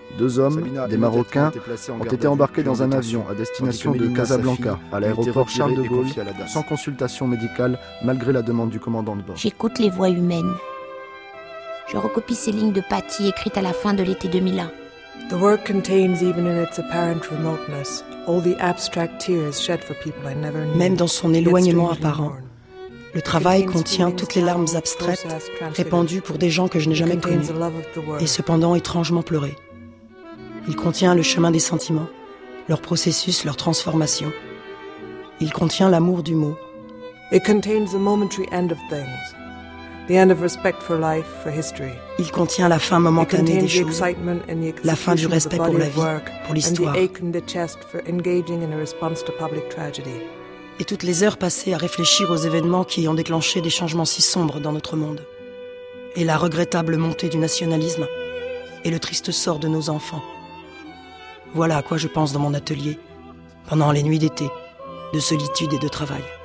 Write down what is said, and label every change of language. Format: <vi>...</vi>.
<fr>Deux hommes, des Marocains, ont été embarqués dans un avion à destination de Casablanca, à l'aéroport Charles de Gaulle, sans consultation médicale, malgré la demande du commandant de bord. J'écoute les voix humaines. Je recopie ces lignes de Patty écrites à la fin de l'été 2001.</fr> <en>The work contains, even in its apparent remoteness, all the abstract tears shed for people I never knew.</en> <fr>Même dans son éloignement apparent, le travail contient toutes les larmes abstraites répandues pour des gens que je n'ai jamais connus et cependant étrangement pleurées. Il contient le chemin des sentiments, leur processus, leur transformation. Il contient l'amour du mot.</fr> <en>It contains the momentary end of things. The end of respect for life, for history.</en> <fr>Il contient la fin momentanée des choses,</fr> <en>excitement and the</en> <fr>la fin du respect pour la vie, pour l'histoire,</fr> <en>and the ache in the chest for engaging in a response to public tragedy.</en> <fr>Et toutes les heures passées à réfléchir aux événements qui ont déclenché des changements si sombres dans notre monde, et la regrettable montée du nationalisme, et le triste sort de nos enfants. Voilà à quoi je pense dans mon atelier, pendant les nuits d'été, de solitude et de travail.</fr>